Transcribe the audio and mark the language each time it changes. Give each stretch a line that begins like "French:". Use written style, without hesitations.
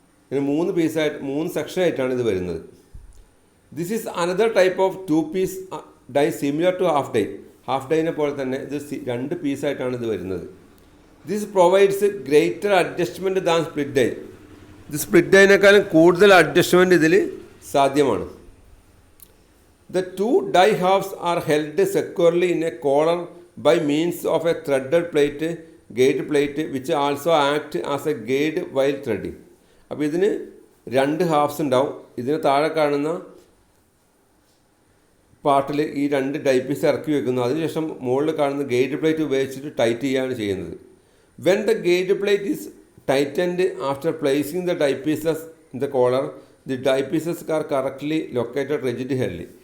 Malayalam: ഇങ്ങനെ 3 പീസായിട്ട് 3 സെക്ഷനായിട്ടാണ് ഇത് വരുന്നത്.
English: This is another type of 2 piece die similar to half die.
Malayalam: Half ഡൈനെ പോലെ തന്നെ ഇത് 2 പീസായിട്ടാണ് ഇത് വരുന്നത്.
English: This provides greater adjustment than split die.
Malayalam: ഇത് സ്പ്ലിറ്റ് ഡൈനേക്കാളും കൂടുതൽ അഡ്ജസ്റ്റ്മെൻറ്റ് ഇതിൽ സാധ്യമാണ്.
English: The two die halves are held securely in a collar by means of a threaded gauge plate which also act as a guide while threading.
Malayalam: അപ്പോൾ ഇതിന് 2 halves ഉണ്ടാവും. ഇതിന് താഴെ കാണുന്ന പാർട്ടിൽ ഈ 2 ഡൈ പീസ് ഇറക്കി വെക്കുന്നു. അതിനുശേഷം മുകളിൽ കാണുന്ന ഗേജ് പ്ലേറ്റ് ഉപയോഗിച്ചിട്ട് ടൈറ്റ് ചെയ്യുകയാണ് ചെയ്യുന്നത്.
English: When the gauge plate is tightened after placing the die pieces in the collar, the die pieces are correctly located rigidly.